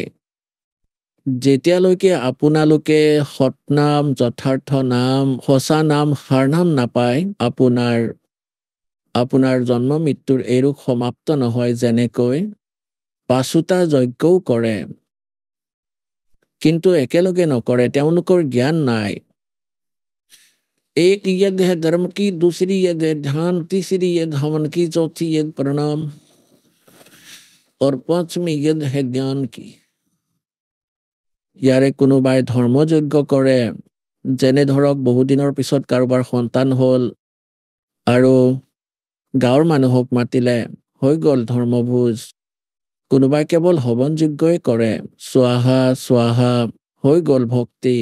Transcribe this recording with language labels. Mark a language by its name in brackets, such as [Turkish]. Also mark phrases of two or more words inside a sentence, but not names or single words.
[Assamese] যেতিয়ালৈকে আপোনালোকে সৎনাম, যথাৰ্থ নাম, সঁচা নাম, সাৰ নাম নাপায়, আপোনাৰ জন্ম মৃত্যুৰ এই ৰোগ সমাপ্ত নহয়। যেনেকৈ পাচোতা যজ্ঞও কৰে, কিন্তু একেলগে নকৰে, তেওঁলোকৰ জ্ঞান নাই। [Hindi] एक यज्ञ है धर्म की, दूसरी यज्ञ है ध्यान, तीसरी यज्ञ हवन की, चौथी यज्ञ प्रणाम और 5वीं यज्ञ है ज्ञान की। [Assamese] ইয়াৰে কোনোবাই ধৰ্মযজ্ঞ কৰে, যেনে ধৰক বহুদিনৰ পিছত কাৰোবাৰ সন্তান হ'ল আৰু গাঁৱৰ মানুহক মাতিলে, হৈ গ'ল ধৰ্মভোজ। কোনোবাই কেৱল হৱন যজ্ঞই কৰে, [Sanskrit] স্বাহা স্বাহা, [Assamese] হৈ গ'ল ভক্তি।